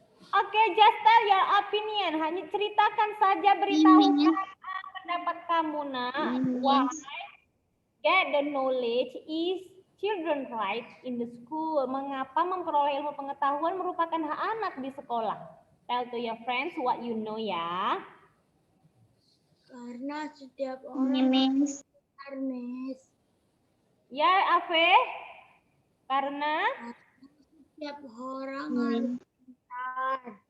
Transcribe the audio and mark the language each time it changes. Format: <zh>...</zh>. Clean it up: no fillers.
<id>Oke,</id> <en>just tell your opinion.</en> <id>Hanya ceritakan saja, beritahukan pendapat kamu, nak.</id> <en>Why get the knowledge is children right in the school.</en> <id>Mengapa memperoleh ilmu pengetahuan merupakan hak anak di sekolah?</id> <en>Tell to your friends what you know ya.</en> <id>Karena setiap orang pintar, Miss. Ya, Ave. Karena Setiap orang harus pintar.</id>